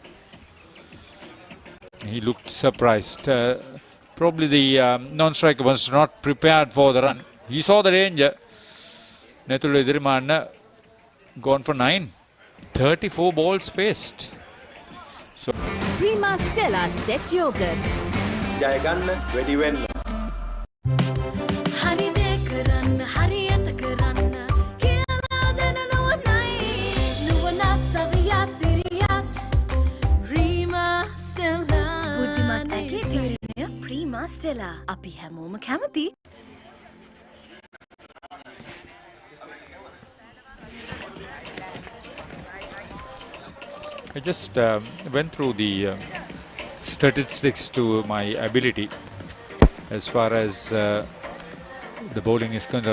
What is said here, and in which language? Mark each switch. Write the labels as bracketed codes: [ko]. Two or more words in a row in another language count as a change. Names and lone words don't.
[en] He looked surprised. Probably the non-striker was not prepared for the run. He saw the danger. Nethulu Edirimanna gone for 9. 34 balls faced. So Prima Stella Set Yogurt. [si] ජය ගන්න වැඩි වෙන්න. හරි දේ කරන්න, හරියට කරන්න, කියලා දෙන නුවණයි, නුවණත් සවියත් දිරියත්, Prima Stella. Buddhimat ඇගේ තීරණය Prima Stella. අපි හැමෝම කැමති. [en] I just went through the statistics to my ability as far as the bowling is concerned.